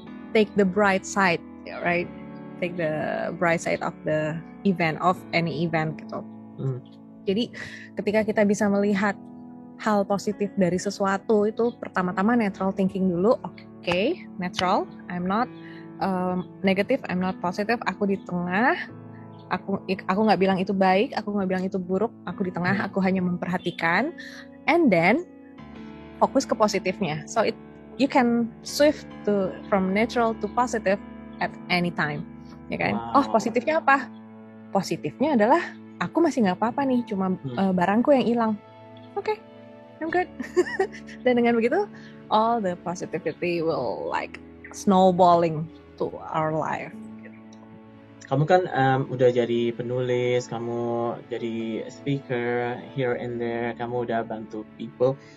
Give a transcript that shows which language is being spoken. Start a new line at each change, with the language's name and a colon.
English: Take the bright side, right? Take the bright side of the event, of any event gitu.
Indonesian: Jadi ketika kita bisa melihat hal positif dari sesuatu, itu pertama-tama netral thinking dulu. Okay, netral.
English: I'm not negative, I'm not positive.
Indonesian: Aku di tengah. Aku nggak bilang itu baik, aku nggak bilang itu buruk. Aku di tengah. Aku hanya memperhatikan.
English: And then
Indonesian: fokus ke positifnya.
English: So you can shift from neutral to positive at any time,
Indonesian: ya kan? Wow. Oh, positifnya apa? Positifnya adalah aku masih nggak apa-apa nih, cuma barangku yang hilang.
English: Okay, I'm good.
Indonesian: Dan dengan begitu,
English: all the positivity will like snowballing to our life.
Indonesian: Kamu kan udah jadi penulis, kamu jadi speaker
English: here and there,
Indonesian: kamu udah bantu people.